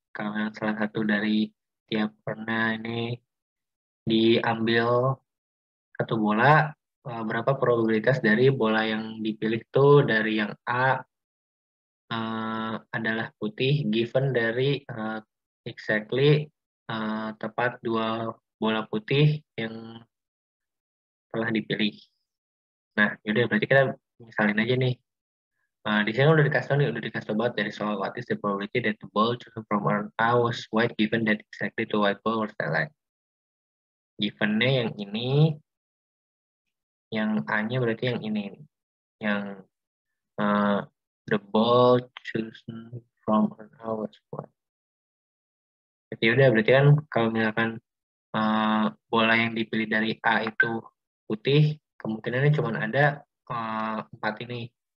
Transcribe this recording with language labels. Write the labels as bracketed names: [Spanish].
[Indonesian] Kalau yang salah satu dari tiap pernah ini diambil satu bola, berapa probabilitas dari bola yang dipilih tuh dari yang A adalah putih, given dari exactly tepat 2 bola putih yang telah dipilih. Nah, yaudah berarti kita misalin aja nih. Di sini udah dikasih tau nih, udah dikasih tau banget dari soal [English] what is the probability that the ball chosen from our A was white given that exactly two white ball were selected. [Indonesian] Givennya yang ini, yang A-nya berarti yang ini, yang uh, [English] the ball chosen from an A was white. [Indonesian] Jadi udah, berarti kan kalau misalkan bola yang dipilih dari A itu putih, kemungkinannya cuma ada 4 ini.